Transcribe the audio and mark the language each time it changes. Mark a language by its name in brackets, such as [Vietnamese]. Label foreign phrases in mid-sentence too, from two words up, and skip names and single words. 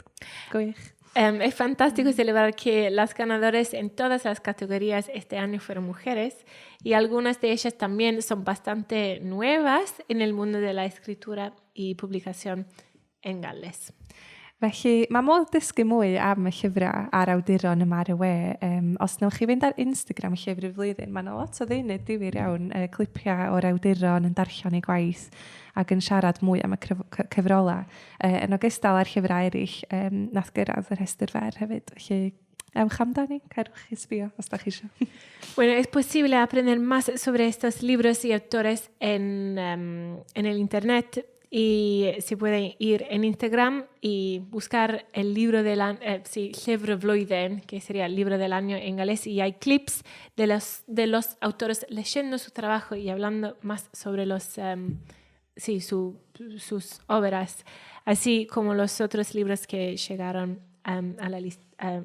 [Welsh] Gwych. [Spanish] Es fantástico celebrar que las ganadoras en todas las categorías este año fueron mujeres y algunas de ellas también son bastante nuevas en el mundo de la escritura y publicación en Gales. [Welsh] Felly, mae modd dysgu mwy am y llyfrau a'r awduron yma ar y we. Os newch chi fynd ar Instagram llyfr y flwyddyn, mae yna lot o ddeunydd difyr iawn clipiau o'r awduron yn darllen eu gwaith ac yn siarad mwy am y cyfrolau. Yn ogystal â'r llyfrau eraill, nath gyrraedd y rhestr fer hefyd. Felly, ewch amdani, cerwch chi sbio os da chi eisiau. [Spanish] Bueno, es posible aprender más sobre estos libros y autores en el internet. Y se puede ir en Instagram y buscar el libro del año, Llyfr y Flwyddyn, que sería el libro del año en galés, y hay clips de los autores leyendo su trabajo y hablando más sobre sus obras, así como los otros libros que llegaron a la lista.